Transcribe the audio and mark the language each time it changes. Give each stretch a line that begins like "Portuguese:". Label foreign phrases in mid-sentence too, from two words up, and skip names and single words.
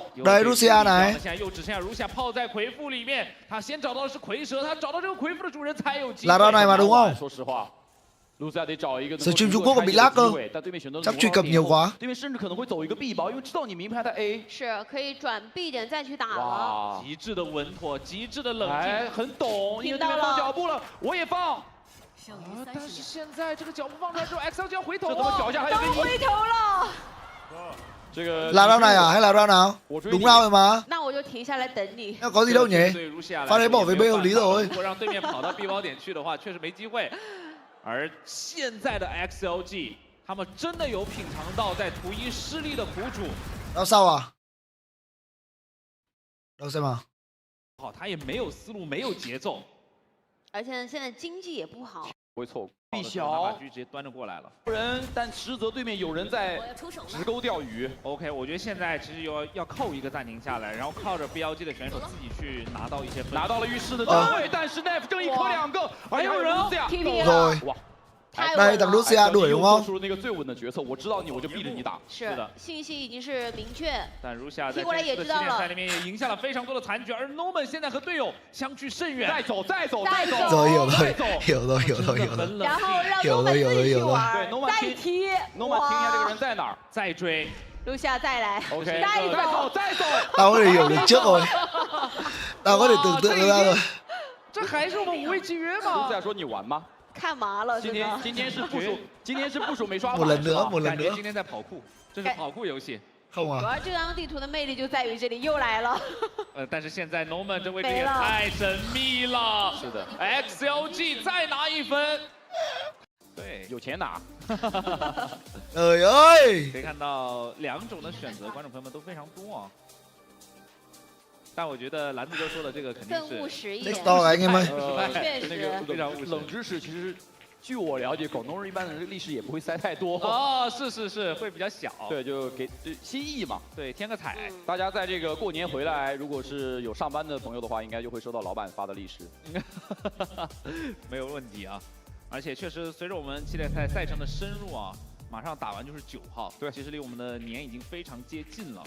Chinese: 对，Lucia来，现在又只剩下Lucia泡在魁父里面，他先找到的是蝰蛇，他找到这个魁父的主人才有机会。
Vietnamese: là round này mà đúng không?
Chinese: 说实话。
Vietnamese: Stream Trung Quốc còn bị lag cơ, chắc truy cập nhiều quá.
Chinese: 对面甚至可能会走一个 B 包，因为知道你明牌的 A 是可以转 B 点再去打了。极致的稳妥，极致的冷静，很懂，因为对面放脚步了，我也放。但是现在这个脚步放出来之后 ，XL 就要回头了，这他妈脚下还有个回头了。这个
Vietnamese: là round này à hay là round nào? Đúng round rồi mà.
Chinese: 那我就停下来等你。
Vietnamese: 那 có gì đâu nhỉ? Pha đấy bỏ về B hợp lý rồi.
Chinese: 如果让对面跑到 B 包点去的话，确实没机会。而现在的 XLG， 他们真的有品尝到在图一失利的苦楚。
Vietnamese: Đâu sao à? Đâu xem à?
Chinese: 好，他也没有思路，没有节奏，而且现在经济也不好。会错误。B 小，把狙直接端着过来了。人，但实则对面有人在直钩钓鱼。OK， 我觉得现在其实要扣一个暂停下来，然后靠着 BLG 的选手自己去拿到一些分。拿到了浴室的正位，但是 Nef 正一颗2个，还有人
Vietnamese: rồi. Đây thằng Lucia đuổi đúng không?
Chinese: 做出了那个最稳的决策，我知道你，我就逼着你打。是的，信息已经是明确。但如夏在这次的系列赛里面也赢下了非常多的残局，而 Noman 现在和队友相距甚远。再走，再走，再走。
Vietnamese: Rồi hiểu rồi.
Chinese: 然后让 Noman 自己去玩，再踢。 Noman 听一下这个人在哪儿，再追。留下再来，OK， 再走。
Vietnamese: Tao có thể hiểu được trước rồi. Tao có thể tưởng tượng ra rồi.
Chinese: 这还是我们无畏契约吗？卢子亚说你玩吗？看麻了，今天是部署没刷
Vietnamese: một lần nữa，
Chinese: 感觉今天在跑酷，这是跑酷游戏。
Vietnamese: không啊。
Chinese: 主要这张地图的魅力就在于这里又来了。但是现在 Norman 这位置也太神秘了。是的，XLG 再拿1分。对，有钱拿。
Vietnamese: trời ơi！
Chinese: 可以看到2种的选择，观众朋友们都非常多啊。但我觉得篮子哥说的这个肯定是更务实一
Vietnamese: 点。
English: Next door
Vietnamese: anh em ơi。
Chinese: 确实。非常务实。冷知识其实。据我了解，广东人一般的历史也不会塞太多哦，是，会比较小。对，就给心意嘛，对，添个彩。大家在这个过年回来，如果是有上班的朋友的话，应该就会收到老板发的历史。没有问题啊，而且确实随着我们系列赛赛程的深入啊，马上打完就是9号，对，其实离我们的年已经非常接近了。